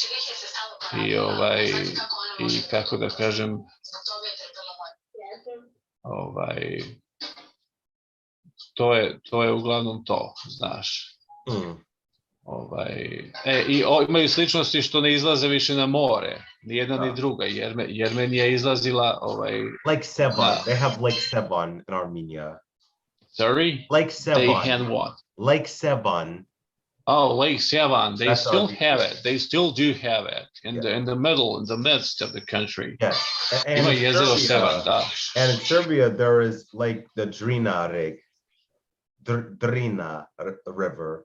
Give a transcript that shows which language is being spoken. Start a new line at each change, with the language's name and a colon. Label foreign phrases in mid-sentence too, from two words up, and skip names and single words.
Serbian: I kako da kažem, To je uglavnom to, znaš. Mm. Imaju sličnosti što ne izlaze više na more, ni jedna ni druga. Jermenija je izlazila
English: like Sevan. They have Lake Sevan in Armenia. Sorry? Lake Sevan. They had what? Lake Sevan. Oh, Lake Sevan. They still have it. They still do have it in the middle, in the midst of the country. Yes. And in Serbia, there is like the Drina River.